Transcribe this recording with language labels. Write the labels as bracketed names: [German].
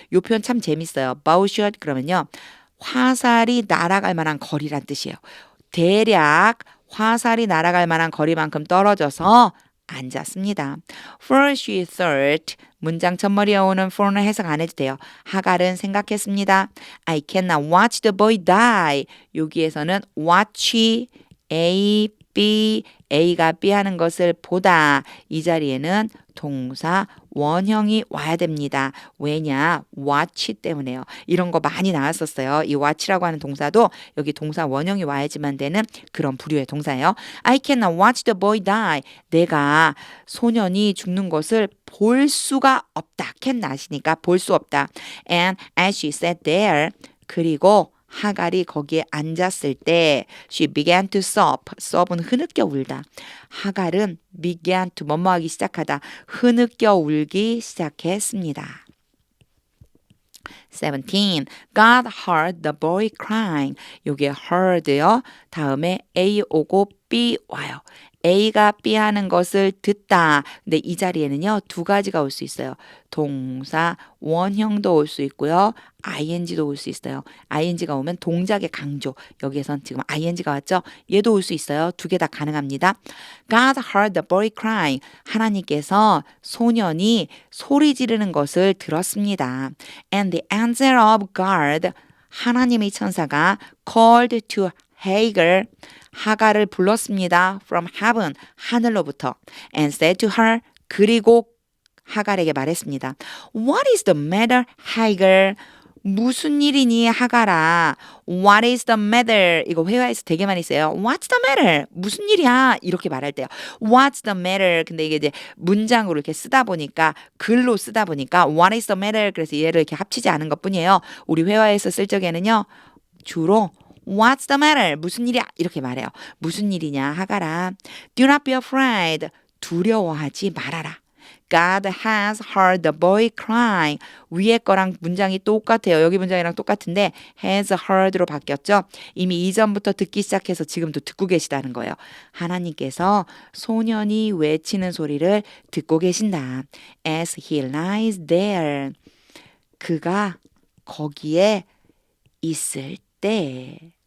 [Korean] 이 표현 참 재밌어요. bowshot 그러면요. 화살이 날아갈 만한 거리란 뜻이에요. 대략 화살이 날아갈 만한 거리만큼 떨어져서 앉았습니다. [English] For she thought [Korean] 문장 첫머리에 오는 for는 해석 안 해도 돼요. 하갈은 생각했습니다. [English] I cannot watch the boy die. [Korean] 여기에서는 watch A, B, A가 B 하는 것을 보다. 이 자리에는 동사 원형이 와야 됩니다. 왜냐? watch 때문에요. 이런 거 많이 나왔었어요. 이 watch라고 하는 동사도 여기 동사 원형이 와야지만 되는 그런 부류의 동사예요. [English] I cannot watch the boy die. [Korean] 내가 소년이 죽는 것을 볼 수가 없다. cannot이니까 볼 수 없다. [English] And as she sat there, [Korean] 그리고 하갈이 거기에 앉았을 때 [English] she began to sob. [Korean] sob은 흐느껴 울다. 하갈은 began to 뭐뭐하기 시작하다. 흐느껴 울기 시작했습니다. 17. [English] God heard the boy crying. [Korean] 요게 heard요. 다음에 A 오고 B 와요. A가 B 하는 것을 듣다. 근데 이 자리에는요. 두 가지가 올 수 있어요. 동사 원형도 올 수 있고요. ing도 올 수 있어요. ing가 오면 동작의 강조. 여기에선 지금 ing가 왔죠. 얘도 올 수 있어요. 두 개 다 가능합니다. [English] God heard the boy crying. [Korean] 하나님께서 소년이 소리 지르는 것을 들었습니다. [English] And the angel of God. [Korean] 하나님의 천사가 [English] called to Hagar. [Korean] 하갈을 불렀습니다. [English] From heaven. [Korean] 하늘로부터. [English] And said to her. [Korean] 그리고 하갈에게 말했습니다. [English] What is the matter, Hagar? [Korean] 무슨 일이니 하갈아? [English] What is the matter? [Korean] 이거 회화에서 되게 많이 써요. [English] What's the matter? [Korean] 무슨 일이야? 이렇게 말할 때요. What's the matter? 근데 이게 이제 문장으로 이렇게 쓰다 보니까 글로 쓰다 보니까 [English] What is the matter? [Korean] 그래서 얘를 이렇게 합치지 않은 것뿐이에요. 우리 회화에서 쓸 적에는요. 주로 [English] What's the matter? [Korean] 무슨 일이야? 이렇게 말해요. 무슨 일이냐 하갈아. [English] Do not be afraid. [Korean] 두려워하지 말아라. [English] God has heard the boy crying. [Korean] 위에 거랑 문장이 똑같아요. 여기 문장이랑 똑같은데 has heard로 바뀌었죠. 이미 이전부터 듣기 시작해서 지금도 듣고 계시다는 거예요. 하나님께서 소년이 외치는 소리를 듣고 계신다. [English] As he lies there. [Korean] 그가 거기에 있을 때.